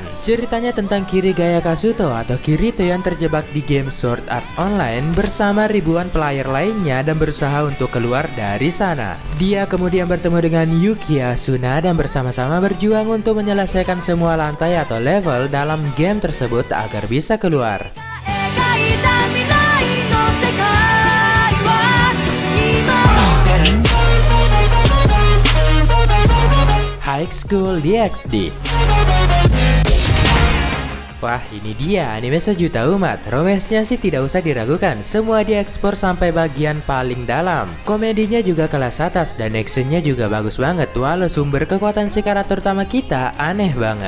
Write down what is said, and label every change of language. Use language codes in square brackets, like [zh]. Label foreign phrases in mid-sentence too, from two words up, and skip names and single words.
[id] Ceritanya tentang Kirigaya Kazuto atau Kirito yang terjebak di game Sword Art Online bersama ribuan player lainnya dan berusaha untuk keluar dari sana. Dia kemudian bertemu dengan Yuki Suna dan bersama-sama berjuang untuk menyelesaikan semua lantai atau level dalam game tersebut agar bisa keluar. [ja] 描いた未来の世界は今 [id] High School DxD. Wah, ini dia anime sejuta umat. Romance-nya sih tidak usah diragukan, semua diekspor sampai bagian paling dalam. Komedinya juga kelas atas dan actionnya juga bagus banget, walau sumber kekuatan si karakter utama kita aneh banget.